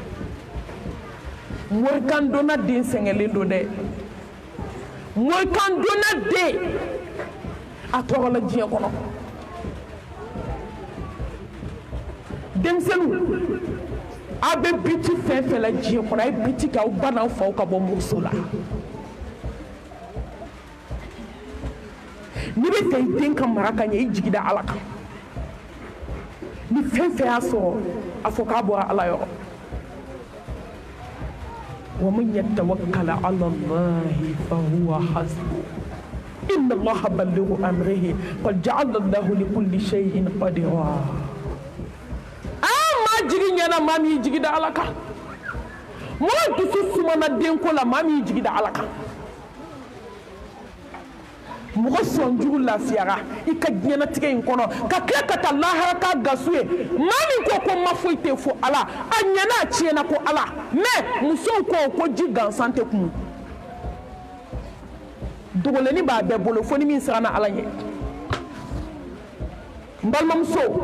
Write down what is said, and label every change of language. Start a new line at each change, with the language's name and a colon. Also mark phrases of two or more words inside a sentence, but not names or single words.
Bambara: morikan donna den sɛgɛnlen don dɛ morikan donna den a tɔgɔla diɲɛ kɔnɔ denmisɛnninw a bɛ biti fɛn fɛn la diɲɛ kɔnɔ a ye biti kɛ aw ba n'aw faw ka bɔ muso la n'i bɛ fɛ i den ka mara ka ɲɛ i jigi da Ala kan ni fɛn fɛn y'a sɔrɔ a fɔ k'a bɔra Ala yɔrɔ
Arabic: ومن يتوكل على الله فهو حسبه إن الله بالغ أمره قد جعل الله لكل شيء قدرا
Bambara: ma jigi ɲɛna maa min y'i jigi da Ala kan mɔgɔ dusu sumana denko la maa min y'i jigi da Ala kan mɔgɔ sɔnjugu lafiyara i ka diɲɛnatigɛ in kɔnɔ ka tila ka taa lahara k'a gasu ye maa min ko ko ma foyi tɛ fɔ ala a ɲɛna a tiɲɛna ko ala mais musow ko ji gansan tɛ kun dogolenni b'a bɛɛ bolo fo ni min siranna ala ɲɛ n balimamuso